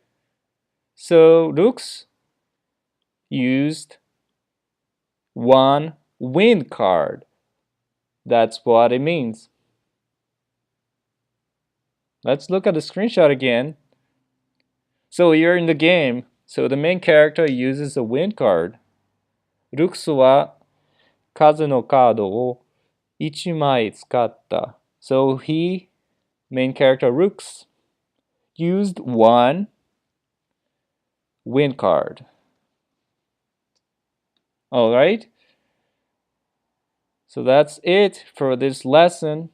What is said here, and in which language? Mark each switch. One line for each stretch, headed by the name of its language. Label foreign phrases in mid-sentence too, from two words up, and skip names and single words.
English: So Rux used 1 wind card. That's what it means. Let's look at the screenshot again. So you're in the game. So the main character uses a wind card.
Japanese: ルクスは風のカードを1枚使った。
English: So he, main character Rooks, used one win card. Alright? So that's it for this lesson.